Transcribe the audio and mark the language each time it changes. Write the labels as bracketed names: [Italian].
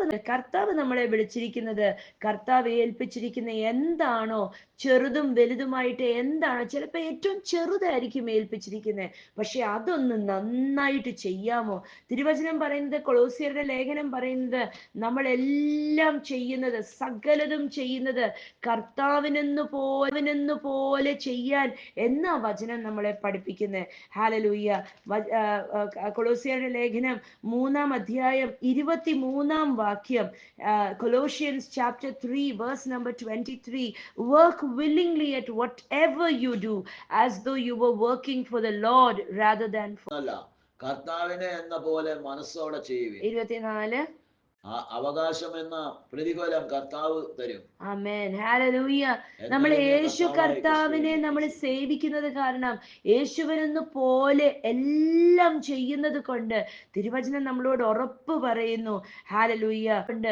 [Malayalam] കർത്താവ് നമ്മളെ വിളിച്ചിരിക്കുന്നത്, കർത്താവ് ഏൽപ്പിച്ചിരിക്കുന്ന എന്താണോ, ചെറുതും വലുതുമായിട്ട് എന്താണോ, ചിലപ്പോൾ ഏറ്റവും ചെറുതായിരിക്കും ഏൽപ്പിച്ചിരിക്കുന്നത്, പക്ഷെ അതൊന്ന് നന്നായിട്ട് ചെയ്യാമോ? തിരുവചനം പറയുന്നത്, കൊളോസ്യരുടെ ലേഖനം പറയുന്നത്, നമ്മളെല്ലാം ചെയ്യുന്നത്, സകലതും ചെയ്യുന്നത് കർത്താവിനെന്ന് പോലെ ചെയ്യാൻ എന്നാ വചനം നമ്മളെ പഠിപ്പിക്കുന്നത്. ഹാലലൂയ്യ. കൊളോസ്യരുടെ ലേഖനം 3-ാം അധ്യായം 23-ാം വാക്യം, [English] Colossians chapter 3 verse number 23, work willingly at whatever you do as though you were working for the Lord rather than for [Malayalam] കർത്താവിനെ എന്ന പോലെ മനസ്സോടെ ചെയ്യുവിൻ. 24 അവകാശം എന്ന പ്രതിഫലം കർത്താവ് തരും. ആമേൻ. ഹല്ലേലൂയ. നമ്മൾ യേശു കർത്താവിനെ നമ്മൾ സേവിക്കുന്നത് കാരണം, യേശുവിനെന്ന് പോലെ എല്ലാം ചെയ്യുന്നത് കൊണ്ട് തിരുവചനം നമ്മളോട് ഉറപ്പ് പറയുന്നു. ഹല്ലേലൂയ.